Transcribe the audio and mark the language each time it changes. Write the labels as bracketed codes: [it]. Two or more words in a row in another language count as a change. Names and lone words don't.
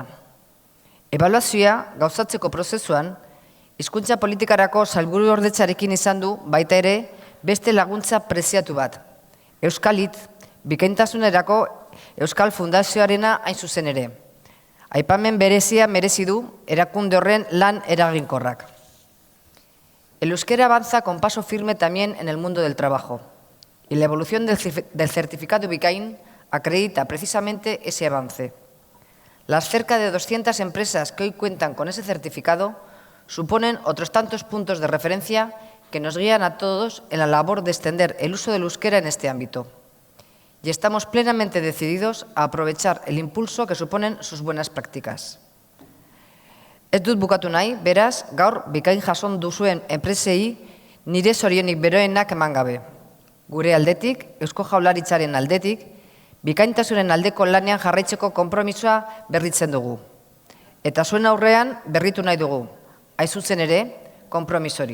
[eu] Ebaluazioa gauzatzeko prozesuan, hizkuntza politikarako sailburuordetzarekin izan du baita ere beste laguntza preziatu bat. Euskalit, bikaintasunerako Euskal Fundazioarena hain zuzen ere. Aipamen berezia merezi du erakunde horren lan eraginkorrak. [es] El euskera avanza con paso firme también en el mundo del trabajo. Y la evolución del certificado Bikain acredita precisamente ese avance. Las cerca de 200 empresas que hoy cuentan con ese certificado suponen otros tantos puntos de referencia que nos guían a todos en la labor de extender el uso del euskera en este ámbito. Y estamos plenamente decididos a aprovechar el impulso que suponen sus buenas prácticas. [eu] Ez dut bukatu nahi, beraz, gaur bikain jason duzuen enpresei nire zorionik beroenak eman gabe. Gure aldetik, Eusko Jaurlaritzaren aldetik, bikaintasunen aldeko lanean jarraitzeko konpromisoa berritzen dugu. Eta zuen aurrean berritu nahi dugu, hain zuzen ere, konpromisori.